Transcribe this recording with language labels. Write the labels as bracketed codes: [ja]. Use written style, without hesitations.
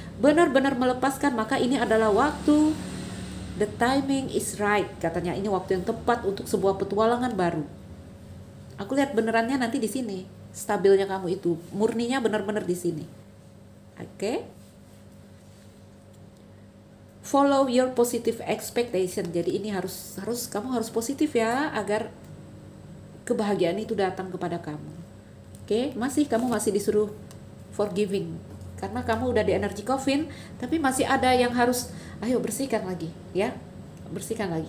[id] Benar-benar melepaskan, maka ini adalah waktu. [en] The timing is right, [id] katanya ini waktu yang tepat untuk sebuah petualangan baru. Aku lihat benerannya nanti di sini, stabilnya kamu itu, murninya benar-benar di sini. Oke? [en] Follow your positive expectation. [id] Jadi ini kamu harus positif ya, agar kebahagiaan itu datang kepada kamu. Oke? Kamu masih disuruh forgiving. Karena kamu udah di energi coffin, tapi masih ada yang harus, ayo bersihkan lagi, ya. bersihkan lagi.